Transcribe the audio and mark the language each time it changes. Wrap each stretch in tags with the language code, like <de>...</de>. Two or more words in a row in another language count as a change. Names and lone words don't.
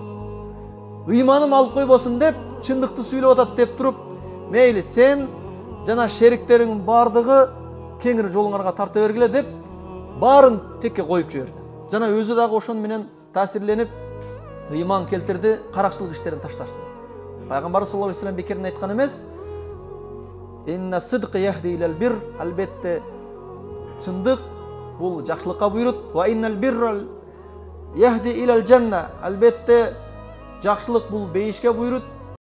<ky>Ыйманым алып койбосун деп, чындыкты сүйлөп атат деп туруп, мейли сен жана шериктериңдин бардыгы кеңири жолуңарга тарта бергиле деп, баарын текке коюп жиберди. Жана өзү дагы ошон менен таасирленип, ыйман келтирди, каракчылык иштерин ташташты. Пайгамбар</ky> <ar>صلى الله عليه وسلم</ar> <ky>бекерден айткан эмес,</ky> <ar>إن الصدق يهدي إلى البر,</ar> <ky>албетте чындык бул жакшылыкка буйрут,</ky> <ar>وإن البر يهدي إلى الجنة,</ar> <ky>албетте жакшылык бул бейишке буйрут.</ky>